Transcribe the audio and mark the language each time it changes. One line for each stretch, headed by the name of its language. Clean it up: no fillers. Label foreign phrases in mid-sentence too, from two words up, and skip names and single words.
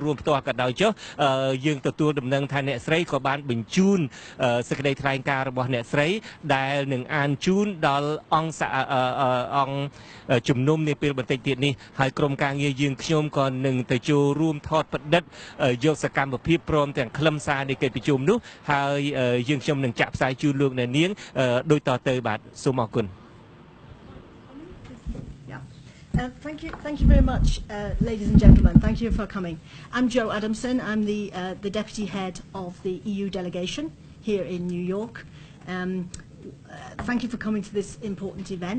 Khmer: រួមផ្ទាល់ក៏ដោយចុះយើងទទួលដំណឹងថាអ្នកស្រីក៏បានបញ្ជូនសេចក្តីថ្លែងការណ៍របស់អ្នកស្រីដែលនឹងអានជូនដល់អង្គជំនុំនាពេលបន្តិចទៀតនេះហើយក្រុមការងារយើងខ្ញុំក៏នឹងទៅចូលរួមថតផ្ដិតយកសកម្មភាពព្រមទាំងខ្លឹមសារនៃកិច្ចប្រជុំនោះហើយយើងខ្ញុំនឹងចាក់ផ្សាយជូនលោកអ្នកនាងដូចតទៅបាទសូមអរគុណ
English: Thank you very much, ladies and gentlemen. Thank you for coming. I'm Joe Adamson. I'm the deputy head of the EU delegation here in New York. Thank you for coming to this important event.